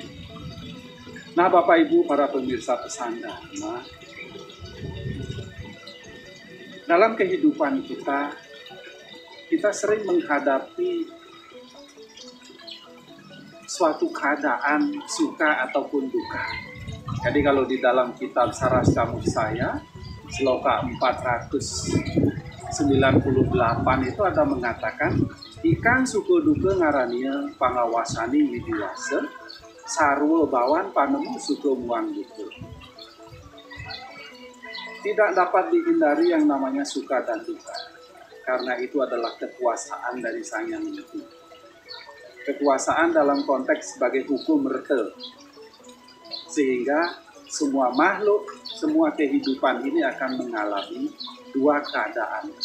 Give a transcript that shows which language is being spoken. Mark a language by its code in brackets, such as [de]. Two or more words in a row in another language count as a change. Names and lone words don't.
[id] Nah, Bapak Ibu para pemirsa Pesan Dharma, dalam kehidupan kita sering menghadapi suatu keadaan suka ataupun duka. Jadi kalau di dalam kitab Sarasta Muksaya, Sloka 498 itu ada mengatakan, [kaw] ikan suku duka ngarania pangawasani widiwasa, sarwa bawan panemu suku muang duka. [id] Tidak dapat dihindari yang namanya suka dan duka, karena itu adalah kekuasaan dari Sang Yang Widi. Kekuasaan dalam konteks sebagai hukum rete, sehingga semua makhluk, semua kehidupan ini akan mengalami dua keadaan.